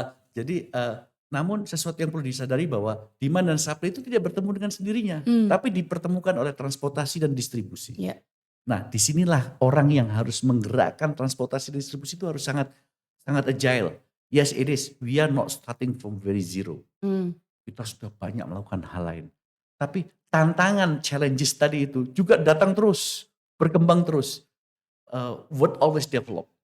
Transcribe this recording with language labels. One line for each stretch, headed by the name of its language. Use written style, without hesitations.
Indonesian: jadi namun sesuatu yang perlu disadari bahwa demand dan supply itu tidak bertemu dengan sendirinya, tapi dipertemukan oleh transportasi dan distribusi. Ya. Nah, disinilah orang yang harus menggerakkan transportasi dan distribusi itu harus sangat agile.
English: Yes, it is. We are not starting from very zero.
Indonesian: Kita sudah banyak melakukan hal lain. Tapi tantangan, challenges tadi itu juga datang terus, berkembang terus.
English: What always develop.